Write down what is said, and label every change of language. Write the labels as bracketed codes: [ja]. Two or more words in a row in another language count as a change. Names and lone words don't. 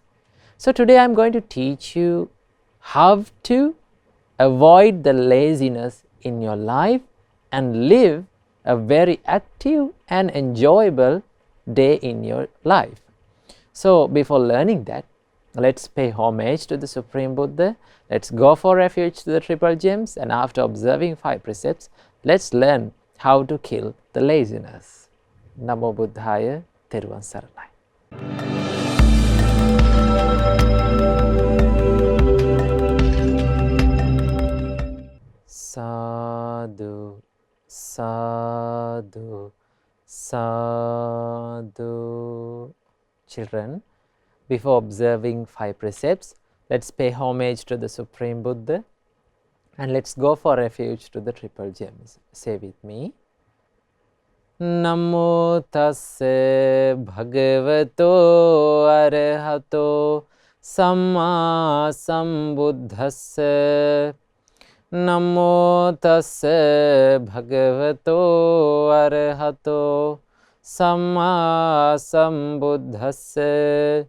[en] So today I'm going to teach you how to avoid the laziness in your life and live a very active and enjoyable day in your life. So before learning that, let's pay homage to the Supreme Buddha. Let's go for refuge to the Triple Gems, and after observing 5 precepts, let's learn how to kill the laziness. [pi] Namo Buddhaya, [si] තෙරුවන් සරණයි. [pi] Sadhu, sadhu, sadhu. [en] Children, before observing 5 precepts, let's pay homage to the Supreme Buddha, and let's go for refuge to the Triple Gems. Say with me. [pi] Namo tasse bhagavato arahato samma sambuddhasse. Namo tasse bhagavato arahato samma sambuddhasse.